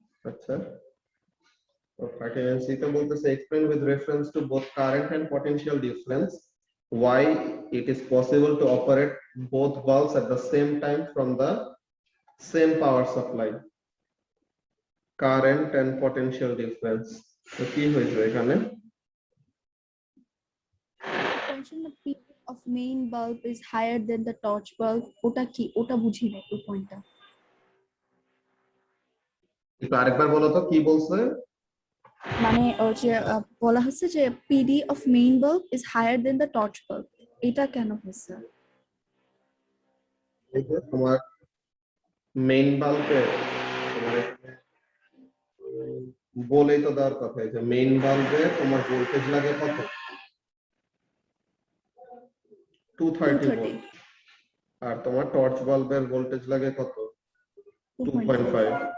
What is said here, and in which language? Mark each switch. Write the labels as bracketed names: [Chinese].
[Bangla] আচ্ছা, তো 39C তে বলতেছে [English] explain with reference to both current and potential difference why it is possible to operate both bulbs at the same time from the same power supply. Current and potential difference, [Bangla] তো কি হয়েছে এখানে? [English] Function the peak of main bulb is higher than the torch bulb. [Bangla] ওটা কি? ওটা বুঝি না এই পয়েন্টটা। একটু আরেকবার বলো তো কি বলছে। মানে যে বলা হচ্ছে যে [English] PD of main bulb is higher than the torch bulb. [Bangla] এটা কেন হয়েছে? এই যে তোমার মেইন বাল্বে তোমার এখানে বলেই তো দেওয়ার কথা, যে মেইন বাল্বে তোমার ভোল্টেজ লাগে কত? 230 ভোল্ট। আর তোমার টর্চ বাল্বের ভোল্টেজ লাগে কত? 2.5।